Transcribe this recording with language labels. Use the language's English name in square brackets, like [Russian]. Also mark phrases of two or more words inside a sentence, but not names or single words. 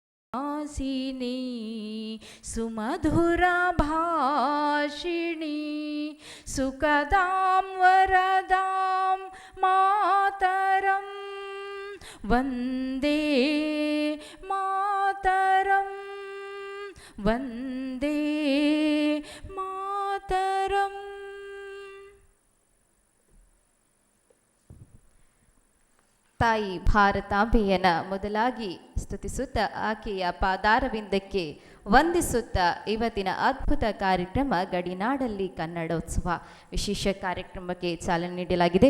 [Sanskrit] आसिनी सुमधुरा भाषिणी सुखदां वरदां मातरं वन्दे मातरं वन्दे मातरಂ. [Kannada] ತಾಯಿ ಭಾರತಾಂಬೆಯನ ಮೊದಲಾಗಿ ಸ್ತುತಿಸುತ್ತಾ ಆಕೆಯ ಪಾದಾರವಿಂದಕ್ಕೆ ವಂದಿಸುತ್ತಾ ಇವತ್ತಿನ ಅದ್ಭುತ ಕಾರ್ಯಕ್ರಮ ಗಡಿನಾಡಲ್ಲಿ ಕನ್ನಡೋತ್ಸವ ವಿಶೇಷ ಕಾರ್ಯಕ್ರಮಕ್ಕೆ ಚಾಲನೆ ನೀಡಲಾಗಿದೆ.